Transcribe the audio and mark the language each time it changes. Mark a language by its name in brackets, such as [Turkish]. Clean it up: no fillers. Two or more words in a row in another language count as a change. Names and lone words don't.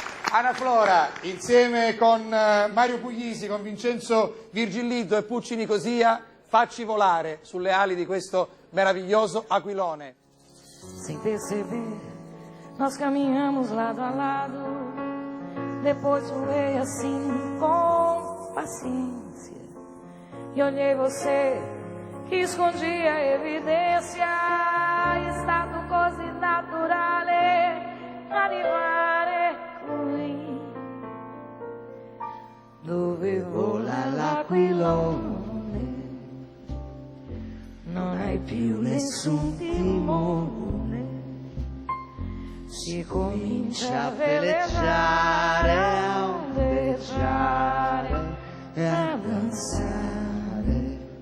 [Italian] Ana Flora, insieme con Mario Puglisi, con Vincenzo Virgillito e Pucci Nicosia, Facci volare sulle ali di questo meraviglioso aquilone. [Portuguese] Sem perceber, nós caminhamos lado a lado. Depois voei assim com paciência e olhei você que escondia a evidência. [Italian] Stato così naturale arrivare qui dove vola l'aquilone. Non hai più nessun timore, si comincia a veleggiare, a ondeggiare e a danzare.